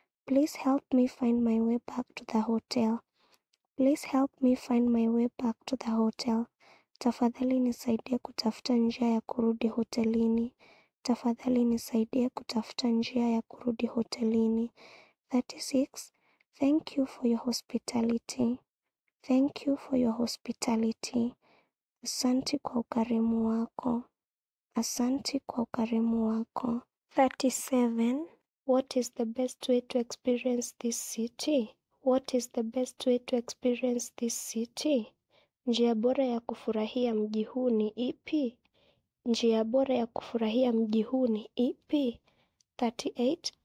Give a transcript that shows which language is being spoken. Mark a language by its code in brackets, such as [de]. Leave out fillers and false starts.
[en] Please help me find my way back to the hotel. Please help me find my way back to the hotel. [sw] Tafadhali nisaidie kutafuta njia ya kurudi hotelini. Tafadhali nisaidie kutafuta njia ya kurudi hotelini. 36. [en] Thank you for your hospitality. Thank you for your hospitality. [sw] Asante kwa ukarimu wako. Asante kwa ukarimu wako. [en] 37. What is the best way to experience this city? What is the best way to experience this city? [sw] Njia bora ya kufurahia mji huu ni ipi? Njia bora ya kufurahia mji huu ni ipi? 38.